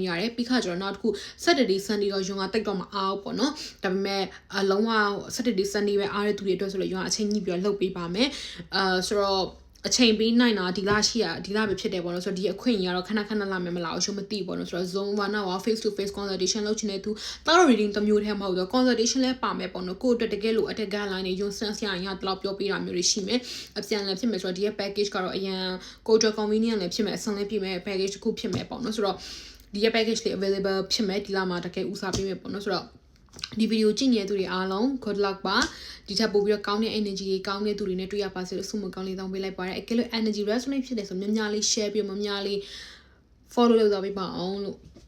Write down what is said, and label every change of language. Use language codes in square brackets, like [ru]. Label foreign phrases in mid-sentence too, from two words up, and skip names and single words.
[my] ရတယ်ပြီးခါကျတော့နောက်တစ်ခု [en] Saturday Sunday [my] တော့ယွန်းကတိတ်တော့မအားဘူးပေါ့နော်ဒါပေမဲ့အလုံးဝ [en] Saturday Sunday [my] ပဲအားတဲ့သူတွေအတွက်ဆိုလို့ယွန်းကအချိန်ကြီးပြီးတော့လုပ်ပေးပါမယ်ဆိုတော့အချိန်ပေးနိုင်တာဒီလရှိရ ဒီလပဲဖြစ်တယ်ပေါ့နော်ဆိုတော့ဒီအခွင့်အရေးကတော့ခဏလာမယ်မလားရှုံးမသိပေါ့နော်ဆိုတော့ [en] Zoom 1 hour face to face consultation [my] လုပ်ချင်တဲ့သူ [en] tarot reading [my] တစ်မျိုးတည်းမဟုတ် တော့ consultation လည်းပါမယ်ပေါ့နော်ကိုယ့်အတွက်တကယ်လို့အထက် guideline တွေယွန်းစမ်းစရာရတော့ပြောပေးတာမျိုးတွေရှိမယ်အပြန်လည်းဖြစ်မယ်ဆိုတော့ဒီရဲ့ package ကတော့အရင်ကိုယ့်အတွက် convenient လည်းဖြစ်မယ်အဆင်လည်းပြည့်မယ် package တစ်ခုဖြစ်မယ်ပေါ့နော်ဆိုတော့ဒီရဲ့ package လေး available ဖြစ်မယ်ဒီလမှာတကယ်ဦးစားပေးမယ်ပေါ့နော်ဆိုတော့ဒီဗီဒီယိုကြည့်နေတဲ့သူတွေအားလုံး [en] good luck [my] ပါဒီထက်ပိုပြီးတော့ကောင်းတဲ့ energy တွေကောင်းတဲ့သူတွေနဲ့တွေ့ရပါစေလို့ဆုမကောင်းလေးတောင်းပေးလိုက်ပါတယ်အကယ်လို့ [en] energy resonate [my] ဖြစ်တယ်ဆိုများများလေး share ပြီးများများလေး follow လုပ်သွားပေးပါအောင်လို့